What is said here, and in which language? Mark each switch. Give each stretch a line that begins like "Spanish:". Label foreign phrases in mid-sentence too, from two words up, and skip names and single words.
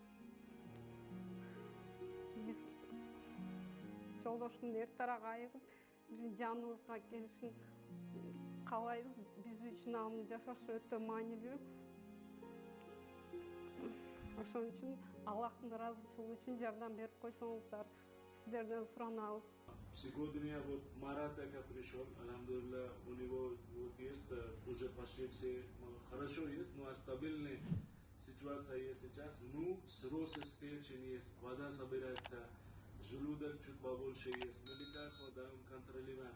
Kyrgyz: Биз жолдоштун эртарак айыгып, биздин жаныбызга келишин каалайбыз. Биз үчүн анын жашашы өтө маанилүү. Ошон үчүн Аллахтын ыраазычылыгы үчүн жардам берип койсоңуздар, сиздерден суранабыз.
Russian: Сегодня вот Марат пришел, алхамдулилlah, у него вот есть уже почти все хорошо есть, но стабильная ситуация есть сейчас. Ну, сросы печени есть, вода собирается, желудок чуть побольше есть, мы лекарства даем, контролируем.